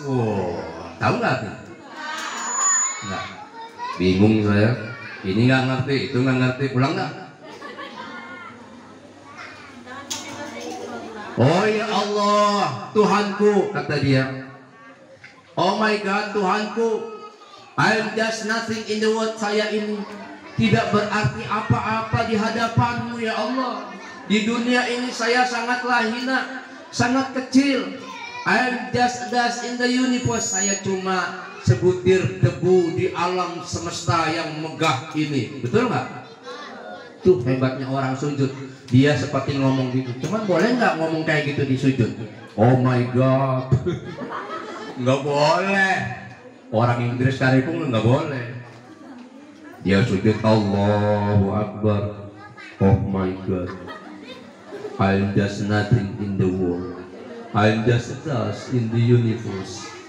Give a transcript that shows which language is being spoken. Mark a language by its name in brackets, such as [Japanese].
[Indonesian] Wow, tahu nggak tuh? Nggak. Bingung saya. Ini nggak ngerti, itu nggak ngerti. Pulang nggak? Oh ya Allah, Tuhanku, kata dia. [English] Oh my God, Tuhanku, I'm just nothing in the world. [Indonesian] Saya ini tidak berarti apa-apa di hadapanmu ya Allah. Di dunia ini saya sangatlah hina, sangat kecil. [English] I'm just dust in the universe. [Indonesian] Saya cuma sebutir debu di alam semesta yang megah ini. Betul nggak? Tuh hebatnya orang sujud. Dia seperti ngomong gitu. Cuman boleh nggak ngomong kayak gitu di sujud? [English] Oh my God. [Indonesian] Nggak boleh. Orang Inggris sekalipun nggak boleh. Dia sujud, Allahu Akbar. [English] Oh my God, I'm just nothing in the world. I'm just dust in the universe.